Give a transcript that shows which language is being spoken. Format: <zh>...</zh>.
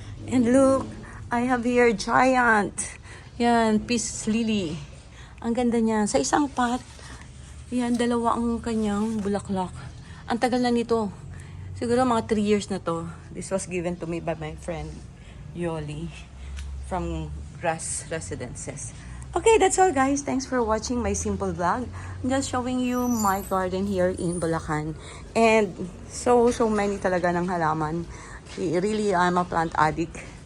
<en>And look, I have here giant.</en> <tl>Yan, peace lily. Ang ganda niya. Sa isang pot, yan, dalawa ang kanyang bulaklak. Ang tagal na nito. Siguro mga 3 years na to.</tl> <en>This was given to me by my friend, Yoli, from Grass Residences. Okay, that's all guys. Thanks for watching my simple vlog. I'm just showing you my garden here in Bulacan. And so many</en> <tl>talaga ng halaman.</tl> <en>Really, I'm a plant addict.</en>